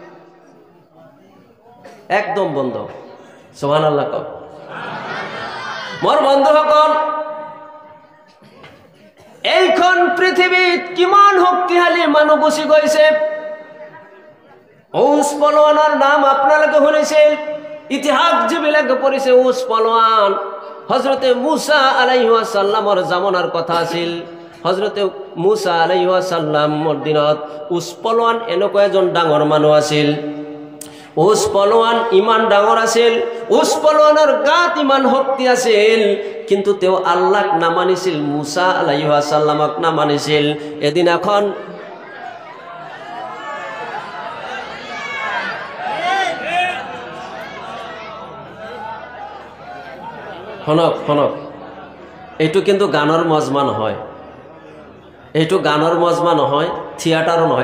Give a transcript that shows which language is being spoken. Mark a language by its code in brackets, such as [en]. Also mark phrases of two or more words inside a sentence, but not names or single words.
[as] একদম বন্ধ। সুবহানাল্লাহ কওক। মোৰ বন্ধুসকল, এইখন পৃথিৱীত কিমান শক্তিশালী মানুহ গুচি গৈছে। ঔস পলৱানৰ নাম আপোনালোকে শুনিছিল, ইতিহাস যে বিলাকে পড়েছে উস পালোয়ান হযরতে মূসা [ar] عليه السلام [as] জামানার কথা আছিল। হযরতে মূসা [ar] عليه السلام [as] দিনত উস পালোয়ান এনেকুৱা এজন ডাঙৰ মানুহ আছিল। উস পালোয়ান ইমান ডাঙৰ আছিল, উস পালোয়ানৰ গাত ইমান শক্তি আছিল, কিন্তু তেওঁ আল্লাহক নামানিছিল, মূসা [ar] عليه السلام [as] নামানিছিল। এদিন এখন শুনক শুনক, এইটো কিন্তু গানৰ মজমা নহয়, এইটো গানৰ মজমা নহয়, থিয়েটাৰো নহয়।